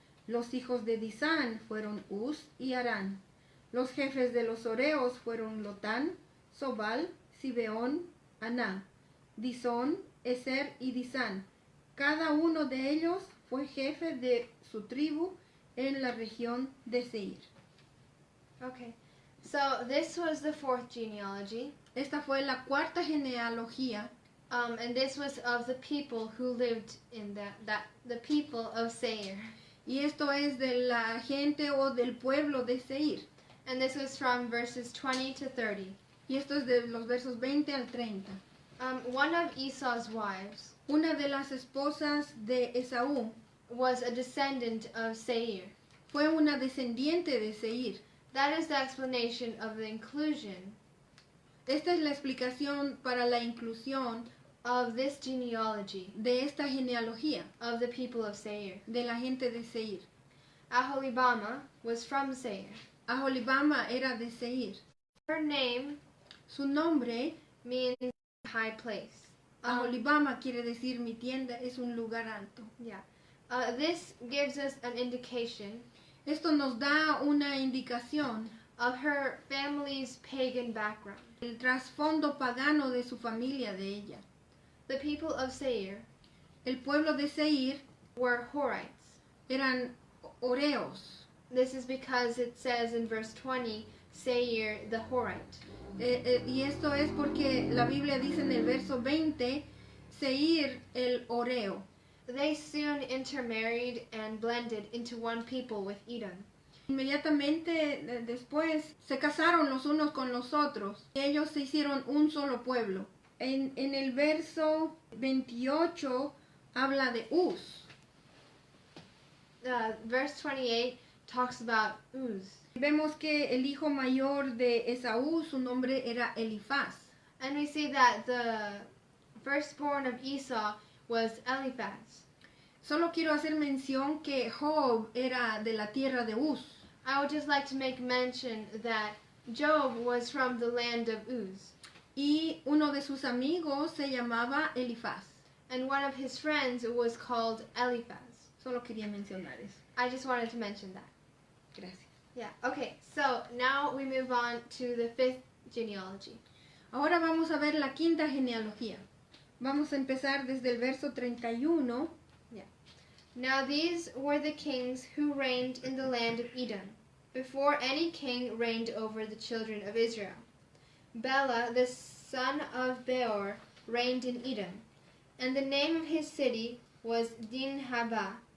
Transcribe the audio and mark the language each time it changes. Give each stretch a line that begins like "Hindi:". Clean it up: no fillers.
Spanish: Los hijos de Disán fueron Uz y Arán. Los jefes de los Horeos fueron Lotán, Sobal, Zibeón, Aná, Disón, Ezer y Disán. Cada uno de ellos fue jefe de su tribu en la región de Seir.
English: Okay, so this was the fourth genealogy.
Spanish: Esta fue la cuarta genealogía.
English: And this was of the people who lived in the people of Seir.
Spanish: Y esto es de la gente o del pueblo de Seir.
English: And this was from verses 20 to 30.
Spanish: Y esto es de los versos 20 al 30.
English: One of Esau's wives,
Spanish: una de las esposas de Esaú,
English: was a descendant of Seir.
Spanish: Fue una descendiente de Seir.
English: That is the explanation of the inclusion.
Spanish: Esta es la explicación para la inclusión
English: of this genealogy,
Spanish: de esta genealogía,
English: of the people of Seir.
Spanish: De la gente de Seir.
English: Aholibama was from Seir.
Spanish: Aholibama era de Seir.
English: Her name,
Spanish: su nombre,
English: means high place.
Spanish: Aholibama quiere decir mi tienda es un lugar alto.
English: Yeah. This gives us an indication.
Spanish: Esto nos da una indicación
English: of her family's pagan background.
Spanish: El trasfondo pagano de su familia, de ella.
English: The people of Seir,
Spanish: el pueblo de Seir,
English: were Horites.
Spanish: Eran Horeos.
English: This is because it says in verse 20, Seir the Horite.
Spanish: Y esto es porque la Biblia dice en el verso 20, Seir el Horeo.
English: They soon intermarried and blended into one people with Edom.
Spanish: Inmediatamente después se casaron los unos con los otros y ellos se hicieron un solo pueblo. En el verso 28 habla de Uz.
English: Verse 28 talks about Uz.
Spanish: Vemos que el hijo mayor de Esaú, su nombre era Elifaz.
English: And we see that the firstborn of Esau was Eliphaz.
Spanish: Solo quiero hacer mención que Job era de la tierra de Uz.
English: I would just like to make mention that Job was from the land of Uz.
Spanish: Y uno de sus amigos se llamaba Elifaz.
English: And one of his friends was called Eliphaz.
Spanish: Solo quería mencionar eso.
English: I just wanted to mention that.
Spanish: Gracias.
English: Yeah, okay, so now we move on to the fifth genealogy.
Spanish: Ahora vamos a ver la quinta genealogía. Vamos a empezar desde el verso 31.
English: Yeah. Now these were the kings who reigned in the land of Edom, before any king reigned over the children of Israel. Bela, the son of Beor, reigned in Edom, and the name of his city was Dinhabah.